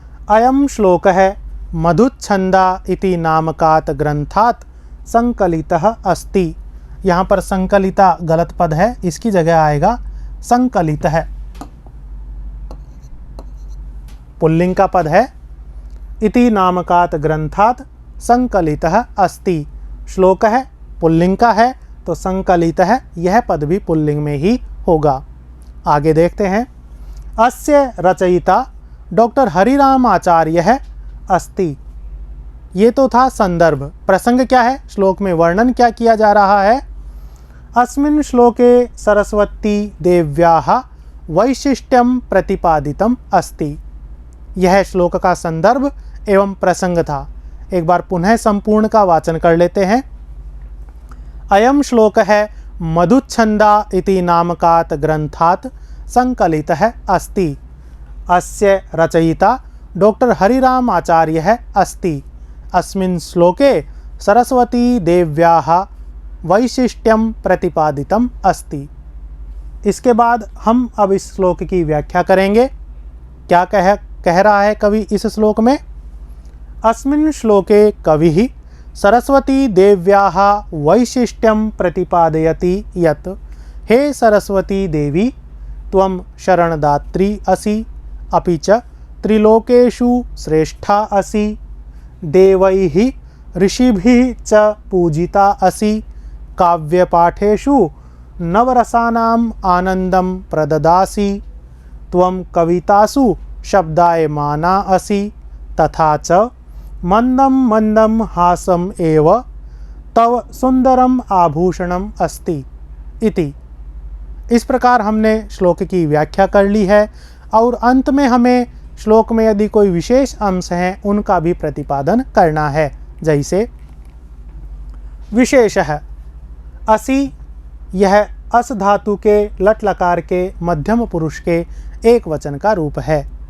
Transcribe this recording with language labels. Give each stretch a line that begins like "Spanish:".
Sanskrit: अयं श्लोकः मधुच्छंदा इति नामकात् ग्रंथात् संकलितः अस्ति।
Hindi: यहाँ पर संकलिता गलत पद है, इसकी जगह आएगा संकलितः। पुल्लिंग का पद है।
Sanskrit: इति नामकात् ग्रंथात् संकलितः अस्ति।
Hindi: श्लोक है, पुल्लिंग का है, तो संकलितः यह पद भी पुल्लिंग में ही होगा। आगे देखते हैं।
Sanskrit: अस्य रचयिता डॉक्टर हरिराम आचार्य अस्ति।
Hindi: ये तो था संदर्भ। प्रसंग क्या है? श्लोक में वर्णन क्या किया जा रहा है?
Sanskrit: अस्मिन् श्लोके सरस्वती देव्याः वैशिष्ट्यं प्रतिपादितम् अस्ति।
Hindi: यह श्लोक का संदर्भ एवं प्रसंग था। एक बार पुनः संपूर्ण का वाचन कर लेते हैं।
Sanskrit: अयम श्लोक है मधुच्छंदा इति नामकात् ग्रंथात् संकलितः अस्ति। अस्य रचयिता डॉक्टर हरिराम आचार्य अस्ति। अस्मिन् श्लोके सरस्वती देव्याः वैशिष्ट्यं प्रतिपादितम् अस्ति।
Hindi: इसके बाद हम अब इस श्लोक की व्याख्या करेंगे। क्या कह रहा है कवि इस श्लोक में?
Sanskrit: अस्मिन् श्लोके कविः सरस्वती देव्याः वैशिष्ट्यं प्रतिपादयति यत् हे सरस्वती देवी त्वं शरणदात्री असि, अपि च त्रिलोकेषु श्रेष्ठा असि, देवैः ऋषिभिः च पूजिता असि, काव्यपाठेषु नवरसानाम् आनन्दं प्रददासि, त्वं कवितासु शब्दायमाना असि, तथा च मंदं मंदं हासम एव तव सुंदरम आभूषणम अस्ति इति।
Hindi: इस प्रकार हमने श्लोक की व्याख्या कर ली है और अंत में हमें श्लोक में यदि कोई विशेष अंश हैं उनका भी प्रतिपादन करना है। जैसे विशेष है असि, यह अस धातु के लट लकार के मध्यम पुरुष के एक वचन का रूप है।